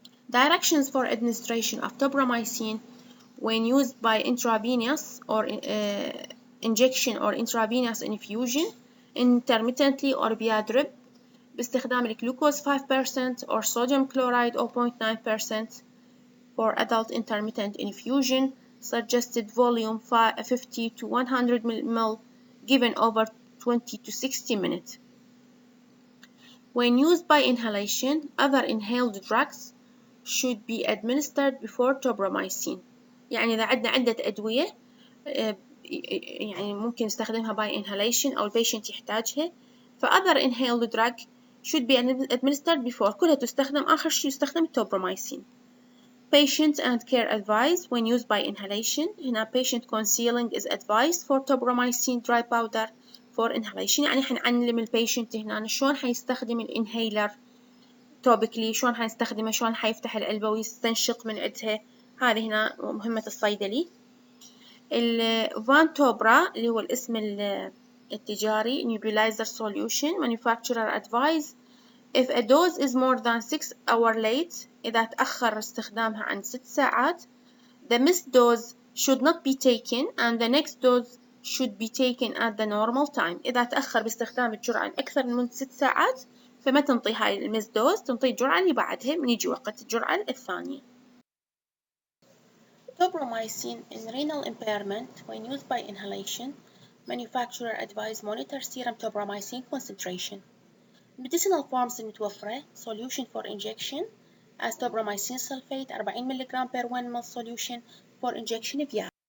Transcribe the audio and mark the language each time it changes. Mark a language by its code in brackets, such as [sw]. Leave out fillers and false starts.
[en] Directions for administration of Tobramycin when used by intravenous or injection or intravenous infusion intermittently or via drip [ar] باستخدام الجلوكوز 5% [en] or sodium chloride 0.9% for adult intermittent infusion. Suggested volume 50 to 100 ml given over 20 to 60 minutes. When used by inhalation, other inhaled drugs should be administered before Tobramycin. [ar] يعني إذا عندنا عدة أدوية يعني ممكن نستخدمها by inhalation أو البيشنت يحتاجها، ف [en] other inhaled drug should be administered before، [ar] كلها تستخدم آخر شيء يستخدم Tobramycin. [en] Patient and care advice when used by inhalation. [ar] هنا [en] patient concealing is advised for Tobramycin dry powder for inhalation، [ar] يعني حنعلم البيشنت هنا شلون حيستخدم الانهيلر topically، شلون حيستخدمه، شلون حيفتح العلبة ويستنشق من عندها. هذه هنا مهمة الصيدلي. الفان توبرا اللي هو الاسم التجاري [en] nebulizer solution. Manufacturer advise if a dose is more than 6 hours late، [ar] إذا تأخر استخدامها عن 6 ساعات [en] the missed dose should not be taken and the next dose should be taken at the normal time. [ar] إذا تأخر باستخدام الجرعة أكثر من 6 ساعات فما تنطي هاي الميس دوز، تنطي الجرعة اللي بعدها من يجي وقت الجرعة الثانية. [en] Tobramycin in renal impairment when used by inhalation. Manufacturer advise monitor serum Tobramycin concentration. Medicinal forms [ar] المتوفرة [en] solution for injection as Tobramycin sulfate 40 mg per 1 ml solution for injection via.